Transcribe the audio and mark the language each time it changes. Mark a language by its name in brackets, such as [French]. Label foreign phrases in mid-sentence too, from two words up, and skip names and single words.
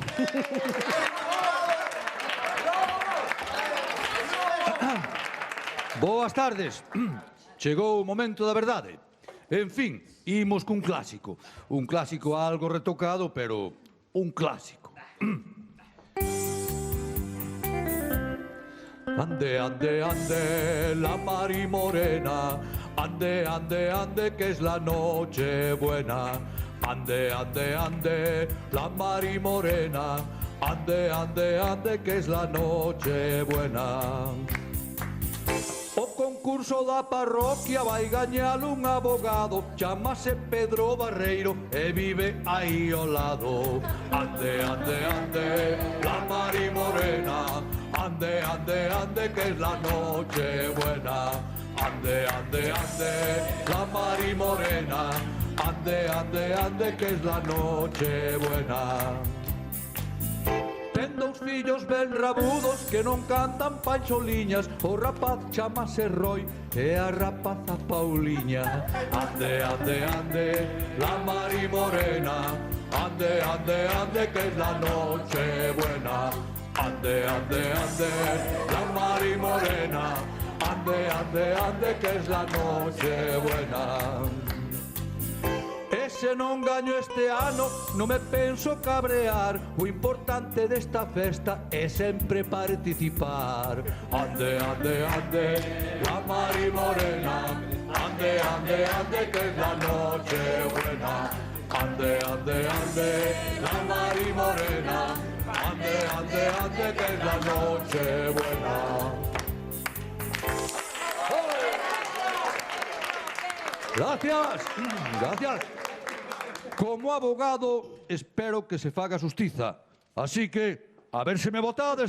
[Galician] Boas tardes. Chegou o momento da verdade. En fin, imos cun clásico. Un clásico algo retocado, pero un clásico. [Spanish] Ande, ande, ande, la Mari Morena. Ande, ande, ande, que es la noche buena. Ande, ande, ande, la Mari Morena. Ande, ande, ande, que es la noche buena. [Galician] O concurso da parroquia vai gañar un abogado, chamase Pedro Barreiro e vive aí ao lado. [Spanish] Ande, ande, ande, la Mari Morena. Ande, ande, ande, que es la noche buena. Ande, ande, ande, la Mari Morena. Ande, ande, ande, que es la noche buena. [Galician] Ten dous fillos ben rabudos que non cantan pancholiñas. O rapaz chamase Roy e a rapaza Pauliña. [Spanish] Ande, ande, ande, la Mari Morena. Ande, ande, ande, que es la noche buena. Ande, ande, ande, la Mari Morena. Ande, ande, ande, que es la noche buena. [Galician] E se non gaño este ano, non me penso cabrear. O importante desta festa é sempre participar. [Spanish] Ande, ande, ande, la Mari Morena. Ande, ande, ande, que es la noche buena. Ande, ande, ande, la Mari Morena. Ande, ande, ande, que es la noche buena. [Galician] Gracias, gracias. Como abogado, espero que se faga justiza. Así que, a ver se me votades,